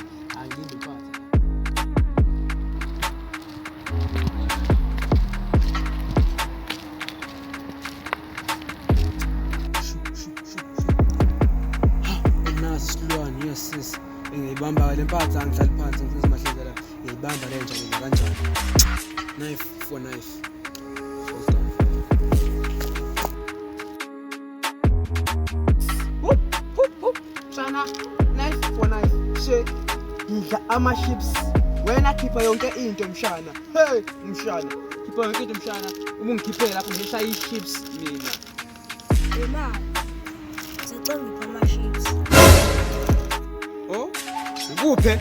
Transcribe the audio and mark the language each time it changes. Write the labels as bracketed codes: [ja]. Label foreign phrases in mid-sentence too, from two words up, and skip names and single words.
[zu] Angiyini impatha. Silwane, [en] yes sis. [zu] Ngiyibamba le mpatha angihlali phansi ngifisa amahlekela. Ngiyibamba le njalo kanjani. [en] Knife for knife. Shana, knife for knife. [zu] She ngidla ama-chips. Wena khipha yonke into mshana. Hey, mshana. Khipha yonke into mshana. Uma ungikhiphela lapho ngishaya i-chips mina. Ema. Sicela ngipha ama-chips. Oh, ngikuphe?